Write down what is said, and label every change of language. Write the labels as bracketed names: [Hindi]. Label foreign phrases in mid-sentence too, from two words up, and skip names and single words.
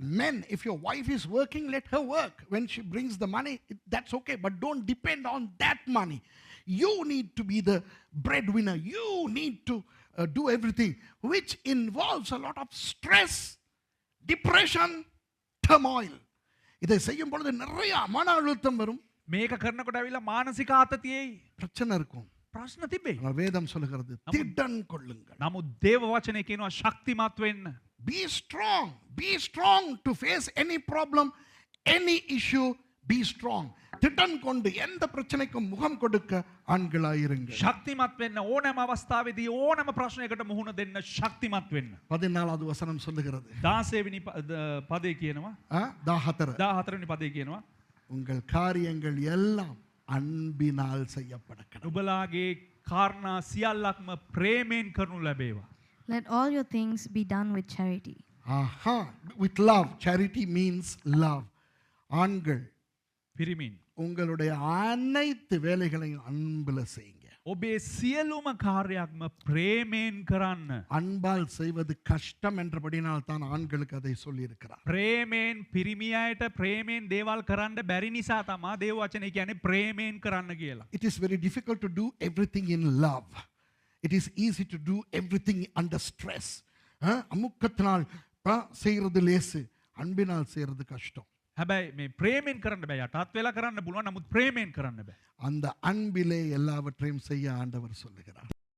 [English] Men, if your wife is working, let her work. When she brings the money, that's okay, but don't depend on that money. You need to be the breadwinner. You need to do everything, which involves a lot of stress, depression, turmoil. [Tamil] இதை செய்யும் பொழுது நிறைய மன அழுத்தம் வரும், [Sinhala] මේක කරනකොට ඇවිල්ලා මානසික ආතතියයි [Tamil] பிரச்சனை இருக்கும். [Sinhala] ප්‍රශ්න තිබේ. [Tamil] ஆனால் வேதம் சொல்லுகிறது, திடன் கொள்ளுங்கள். [Sinhala] නමුත් දේව වචනේ කියනවා ශක්තිමත් වෙන්න. [English] Be strong. Be strong to face any problem, any issue. Be strong. [Tamil] திடன் கொண்டு எந்த பிரச்சனைக்கும் முகம் கொடுக்க ஆண்களாயிருங்க. [Sinhala] ශක්තිමත් වෙන්න ඕනෑම අවස්ථාවේදී ඕනෑම ප්‍රශ්නයකට මුහුණ දෙන්න ශක්තිමත් වෙන්න. [Tamil] 14வது வசனம் சொல்லுகிறது. [Sinhala] 16 වෙනි පදේ කියනවා. 14 14 වෙනි පදේ කියනවා. [Tamil] உங்கள் காரியங்கள் எல்லாம் அன்பினால் செய்யப்பட கடவுள். [Sinhala] ඔබලාගේ කාරණා සියල්ලක්ම ප්‍රේමයෙන් කරනු ලැබේවා. [English] Let all your things be done with charity. With love. Charity means love. [Tamil] ஆண்கள் [Sinhala] පිරිමින් [Tamil] உங்களுடைய அனைத்து வேலைகளையும் அன்புல செய்யுங்க. [Sinhala] ඔබේ සියලුම කාර්යයක්ම ප්‍රේමයෙන් කරන්න. [Tamil] அன்பால் செய்வது கஷ்டம் என்றபடினால் தான் ஆண்களுக்கு அதை சொல்லி இருக்கிறார். [Sinhala] ප්‍රේමයෙන් පිරිමි අයට ප්‍රේමයෙන් දේවල් කරන්න බැරි නිසා තමා දේව වචනේ කියන්නේ ප්‍රේමයෙන් කරන්න කියලා. [English] It is very difficult to do everything in love. It is easy to do everything under stress. [Tamil] அமுக்கத்தினால் செய்யறது லேசு, அன்பினால் செய்யறது கஷ்டம். [Sinhala] හැබැයි මේ ප්‍රේමයෙන් කරන්න බෑ. යටත් වෙලා කරන්න පුළුවන්. නමුත් ප්‍රේමයෙන් කරන්න බෑ. [Tamil] அந்த அன்பிலே எல்லாவற்றையும் செய்ய ஆண்டவர் சொல்லுகிறார்.